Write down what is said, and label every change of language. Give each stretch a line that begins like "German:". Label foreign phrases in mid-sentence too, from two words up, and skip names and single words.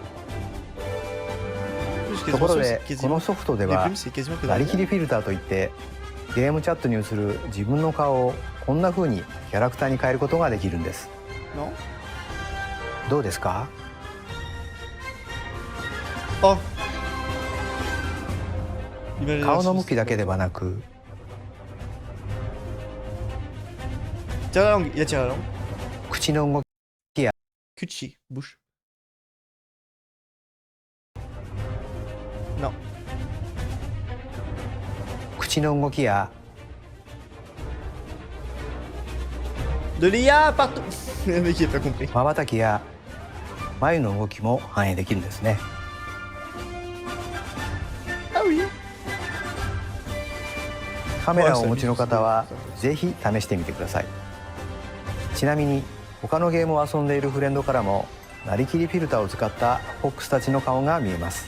Japanese: ところでこのソフトではなりきりフィルターといってゲームチャットに映る自分の顔をこんな風にキャラクターに変えることができるんです。どうですか？顔の向きだけではなく
French: Tire la langue, il a tiré la langue.
Japanese: 口の動きや Kuchi,
French: bouche. Non.
Japanese: 口の動きや
French: De l'IA partout. Le mec il a pas compris.
Japanese: 瞬きや眉の動きも反映できるんですね。
French: Ah oui.
Japanese: カメラをお持ちの方はぜひ試してみてください。ちなみに他のゲームを遊んでいるフレンドからもなりきりフィルターを使ったフォックスたちの顔が見えます。